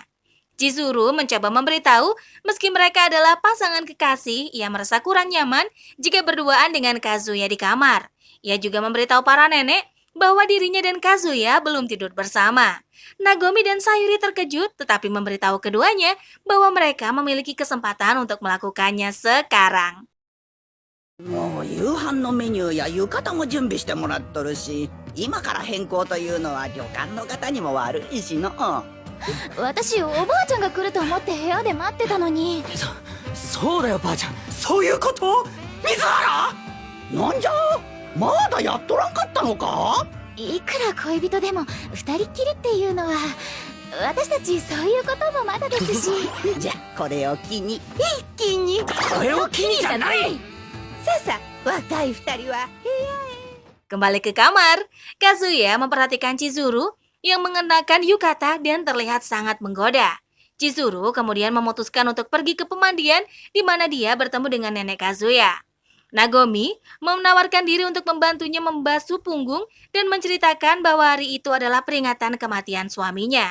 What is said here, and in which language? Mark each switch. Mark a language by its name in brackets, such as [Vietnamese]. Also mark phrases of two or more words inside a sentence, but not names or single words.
[Indonesian] Chizuru mencoba memberitahu meski mereka adalah pasangan kekasih, ia merasa kurang nyaman jika berduaan dengan Kazuya di kamar. Ia juga memberitahu para nenek bahwa dirinya dan Kazuya belum tidur bersama. Nagomi dan Sayuri terkejut tetapi memberitahu keduanya bahwa mereka memiliki kesempatan untuk melakukannya sekarang. [Japanese] もう夕飯のメニューや浴衣も準備してもらっとるし、今から変更というのは旅館の方にも悪いしの。私おばあちゃんが来ると思って部屋で待ってたのに。そうだよばあちゃん。そういうこと？水原？なんじゃ？まだやっとらんかったのか？いくら恋人でも二人っきりっていうのは、私たちそういうこともまだですし。じゃこれを機に一気に。これを機にじゃない。さあさあ若い二人は部屋へ。 [Indonesian] Kembali ke kamar, Kazuya memperhatikan Chizuru yang mengenakan yukata dan terlihat sangat menggoda. Chizuru kemudian memutuskan untuk pergi ke pemandian di mana dia bertemu dengan nenek Kazuya. Nagomi menawarkan diri untuk membantunya membasuh punggung dan menceritakan bahwa hari itu adalah peringatan kematian suaminya.